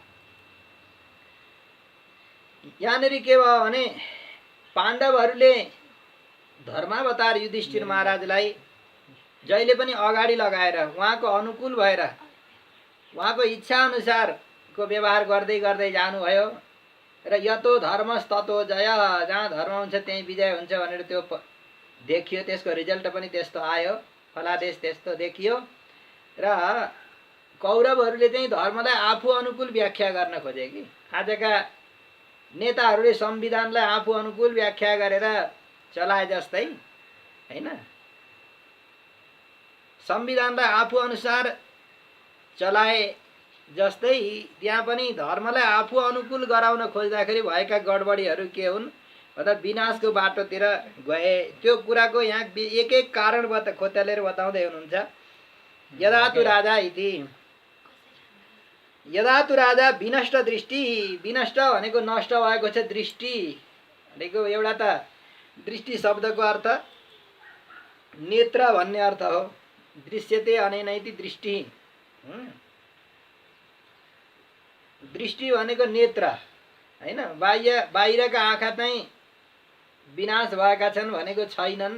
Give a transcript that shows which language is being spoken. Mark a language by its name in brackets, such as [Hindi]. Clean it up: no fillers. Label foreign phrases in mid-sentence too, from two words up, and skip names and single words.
[Nepali] यहाँनिर के भयो भने पाण्डवहरूले धर्मावतार युधिष्ठिर महाराजलाई जहिले पनि अगाडि लगाएर उहाँको अनुकूल भएर उहाँको इच्छा अनुसारको व्यवहार गर्दै गर्दै जानुभयो र [Sanskrit] यतो धर्मस् ततो जय, [Nepali] जहाँ धर्म हुन्छ त्यही विजय हुन्छ भनेर त्यो देखियो। त्यसको रिजल्ट पनि त्यस्तो आयो, फलादेश त्यस्तो देखियो। र कौरवहरूले चाहिँ धर्मलाई आफू अनुकूल व्याख्या गर्न खोजे कि आजका नेताहरूले संविधानलाई आफू अनुकूल व्याख्या गरेर चलाए जस्तै हैन। संविधानलाई आफू अनुसार चलाए जस्तै त्यहाँ पनि धर्मलाई आफू अनुकूल गराउन खोज्दाखेरि भएका गडबडीहरू के हुन् भन्दा विनाशको बाटोतिर गए। त्यो कुराको यहाँ एक एक कारण खोतलेर बताउँदै हुनुहुन्छ। [Sanskrit] यदातु राजा इति, यदातु राजा विनष्ट दृष्टि, [Nepali] विनष्ट भनेको नष्ट भएको छ, दृष्टि भनेको एउटा त दृष्टि शब्दको अर्थ नेत्र भन्ने अर्थ हो, [Sanskrit] दृश्यते अनेनैति दृष्टि। [Nepali] दृष्टि भनेको नेत्र हैन, बाहिरका आँखा चाहिँ विनाश भएका छन् भनेको छैनन्।